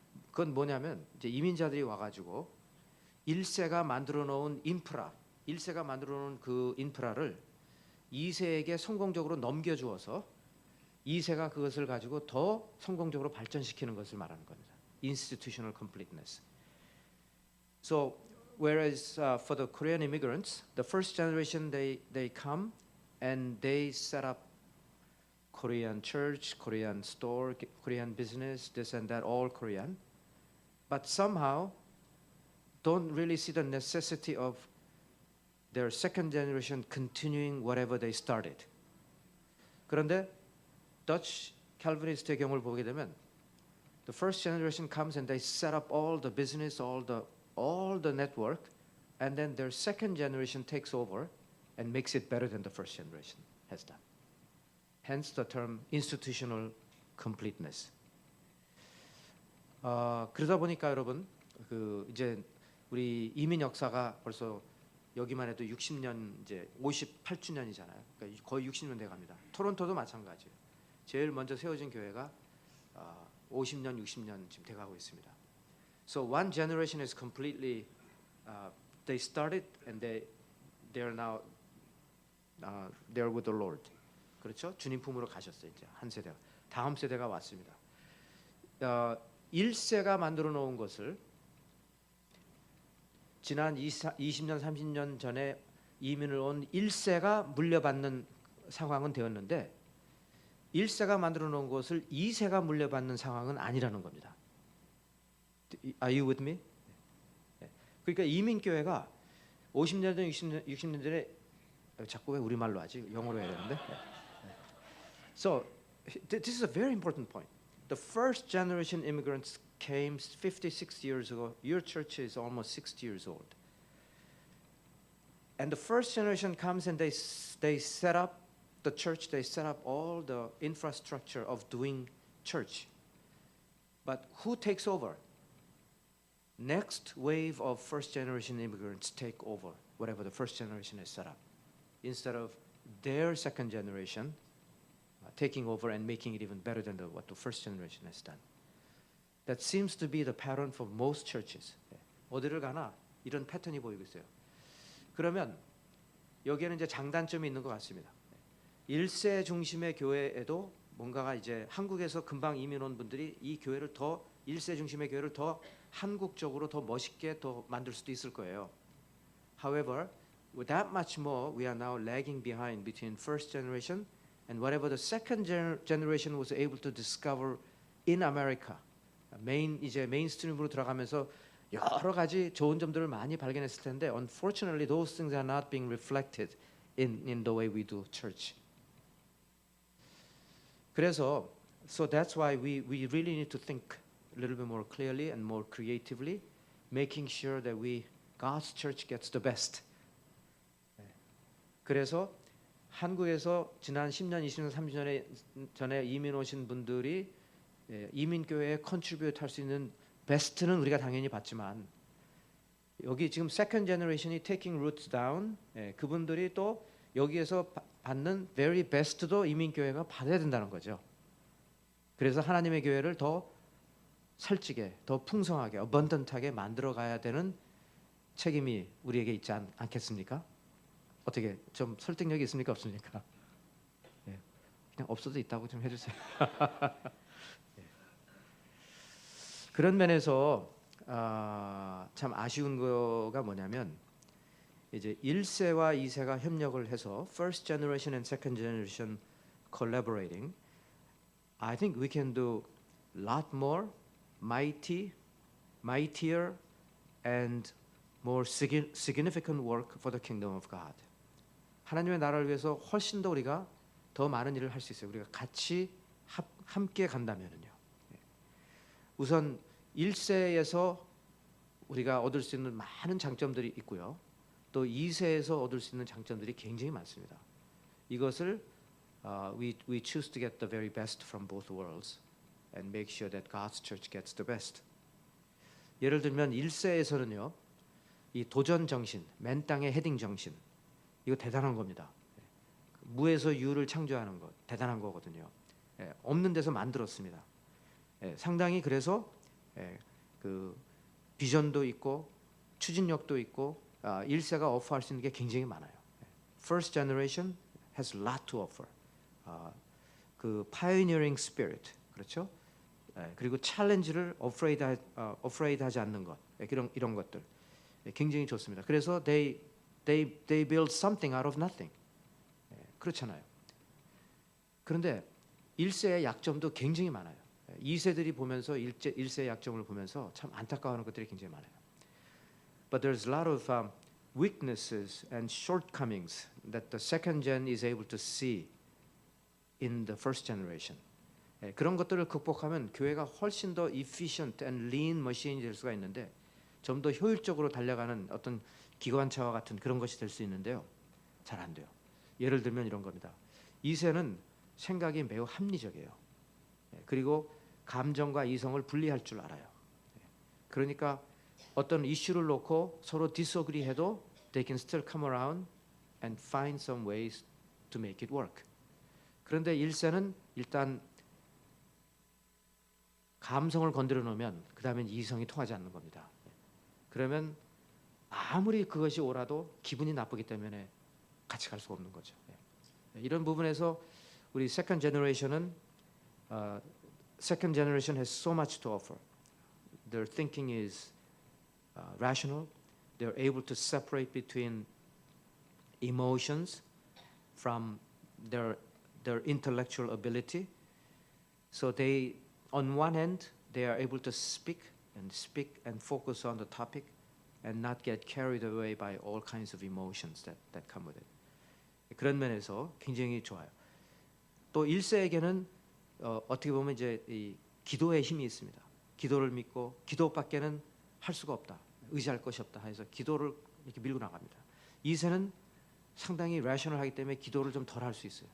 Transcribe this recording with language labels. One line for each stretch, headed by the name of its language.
Korean: 그건 뭐냐면 이제 이민자들이 와가지고 1세가 만들어 놓은 인프라, 1세가 만들어 놓은 그 인프라를 2세에게 성공적으로 넘겨주어서 2세가 그것을 가지고 더 성공적으로 발전시키는 것을 말하는 겁니다.
English: Institutional completeness. So whereas for the Korean immigrants, the first generation they come and they set up Korean church, Korean store, Korean business, this and that, all Korean, but somehow don't really see the necessity of their second generation continuing whatever they started.
Korean: 그런데 Dutch Calvinist의 경우를 보게 되면
English: the first generation comes and they set up all the business, all the network, and then their second generation takes over and makes it better than the first generation has done. Hence the term institutional completeness.
Korean: 그러다 보니까 여러분 그 이제 우리 이민 역사가 벌써 여기만 해도 60년 이제 58주년이잖아요. 그러니까 거의 60년 돼 갑니다. 토론토도 마찬가지예요. 제일 먼저 세워진 교회가 50년, 60년 지금 돼 가고 있습니다.
English: So one generation is completely they started and they are now they're with the Lord.
Korean: 그렇죠? 주님 품으로 가셨어요. 이제 한 세대가. 다음 세대가 왔습니다. 1세가 만들어 놓은 것을 지난 20년, 30년 전에 이민을 온 1세가 물려받는 상황은 되었는데 1세가 만들어 놓은 것을 2세가 물려받는 상황은 아니라는 겁니다.
English: Are you with me?
Korean: 그러니까 이민교회가 50년 전, 60년 전에 자꾸 왜 우리말로 하지? 영어로 해야 되는데.
English: So this is a very important point. The first generation immigrants came 56 years ago. Your church is almost 60 years old. And the first generation comes and they set up the church. They set up all the infrastructure of doing church. But who takes over? Next wave of first generation immigrants take over whatever the first generation has set up, instead of their second generation taking over and making it even better than what the first generation has done. That seems to be the pattern for most churches.
Korean: 어디를 가나 이런 패턴이 보이고 있어요. 그러면 여기에는 이제 장단점이 있는 것 같습니다. 1세 중심의 교회에도 뭔가가 이제 한국에서 금방 이민 온 분들이 이 교회를 더 1세 중심의 교회를 더 한국적으로 더 멋있게 더 만들 수도 있을 거예요.
English: However, with that much more, we are now lagging behind between first generation and whatever the second generation was able to discover in America.
Korean: 이제 메인스트림으로 들어가면서 여러 가지 좋은 점들을 많이 발견했을 텐데,
English: unfortunately, those things are not being reflected in the way we do church.
Korean: 그래서,
English: so that's why we really need to think a little bit more clearly and more creatively, making sure that God's church gets the best.
Korean: 그래서 한국에서 지난 10년, 20년, 30년 전에 이민 오신 분들이 이민교회에 컨트리뷰트 할 수 있는 베스트는 우리가 당연히 받지만, 여기 지금 second generation이
English: taking roots down,
Korean: 그분들이 또 여기에서 받는 very best도 이민교회가 받아야 된다는 거죠. 그래서 하나님의 교회를 더 살찌게, 더 풍성하게, abundant하게 만들어 가야 되는 책임이 우리에게 있지 않겠습니까? 어떻게 좀 설득력이 있습니까, 없습니까? 그냥 없어도 있다고 좀 해주세요. 그런 면에서 참 아쉬운 거가 뭐냐면, 이제 1세와 2세가 협력을 해서
English: first generation and second generation collaborating, I think we can do a lot more mightier and more significant work for the kingdom of God.
Korean: 하나님의 나라를 위해서 훨씬 더 우리가 더 많은 일을 할 수 있어요. 우리가 같이 함께 간다면은요. 우선 1세에서 우리가 얻을 수 있는 많은 장점들이 있고요. 또 2세에서 얻을 수 있는 장점들이 굉장히 많습니다. 이것을
English: we choose to get the very best from both worlds and make sure that God's church gets the best.
Korean: 예를 들면 1세에서는요. 이 도전 정신, 맨 땅의 헤딩 정신, 이거 대단한 겁니다. 무에서 유를 창조하는 것 대단한 거거든요. 없는 데서 만들었습니다. 상당히 그래서 그 비전도 있고 추진력도 있고 1세가 오퍼할 수 있는 게 굉장히 많아요.
English: First generation has a lot to offer.
Korean: 그 pioneering spirit, 그렇죠? 그리고 챌린지를 afraid하지 않는 것, 이런 것들 굉장히 좋습니다. 그래서
English: they build something out of nothing.
Korean: 그렇잖아요. 그런데 1세의 약점도 굉장히 많아요. 2세들이 보면서 1세의 약점을 보면서 참 안타까워하는 것들이 굉장히 많아요.
English: But there's a lot of weaknesses and shortcomings that the second gen is able to see in the first generation.
Korean: 그런 것들을 극복하면 교회가 훨씬 더
English: efficient and lean machine
Korean: 이 될 수가 있는데, 좀 더 효율적으로 달려가는 어떤 기관차와 같은 그런 것이 될 수 있는데요. 잘 안 돼요. 예를 들면 이런 겁니다. 2세는 생각이 매우 합리적이에요. 그리고 감정과 이성을 분리할 줄 알아요. 그러니까 어떤 이슈를 놓고 서로 disagree 해도
English: they can still come around and find some ways to make it work.
Korean: 그런데 1세는 일단 감성을 건드려 놓으면 그 다음엔 이성이 통하지 않는 겁니다. 그러면 아무리 그것이 옳아도 기분이 나쁘기 때문에 같이 갈 수가 없는 거죠. 이런 부분에서 우리 second generation은
English: second generation has so much to offer. Their thinking is rational. They're able to separate between emotions from their intellectual ability. So they, on one hand, they are able to speak and focus on the topic and not get carried away by all kinds of emotions that come with it.
Korean: 그런 면에서 굉장히 좋아요. 또 1세에게는 어떻게 보면 이제 이 기도의 힘이 있습니다. 기도를 믿고 기도밖에는 할 수가 없다. 의지할 것이 없다 해서 기도를 이렇게 밀고 나갑니다. 2세는 상당히 레셔널하기 때문에 기도를 좀 덜 할 수 있어요.